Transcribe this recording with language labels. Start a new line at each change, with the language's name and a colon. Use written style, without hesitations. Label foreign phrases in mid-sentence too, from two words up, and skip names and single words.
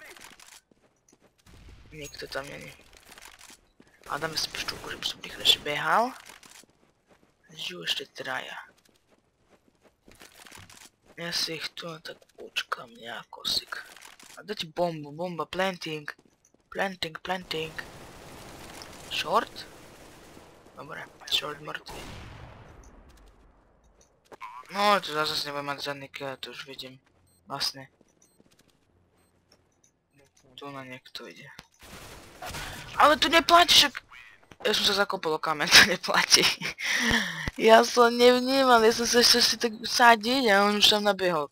Slovak: Nikto tam není. A dáme si pištolku, že by som rýchlejšie behal. Žijú ešte traja. Ja si ich tu tak počkám nejako sik. A dajte bombu, bomba, planting.
English: Planting. Short?
Slovak: Dobre, short mŕtvy. No, tu zase nebudem mať žiadny kill, to už vidím. Vlastne. Tu na niekto ide. Ale tu neplatí však... Ja som sa zakopol o kameň, to neplatí. Ja som nevnímal, ja som sa ešte si tak sadiť a on už tam nabiehol.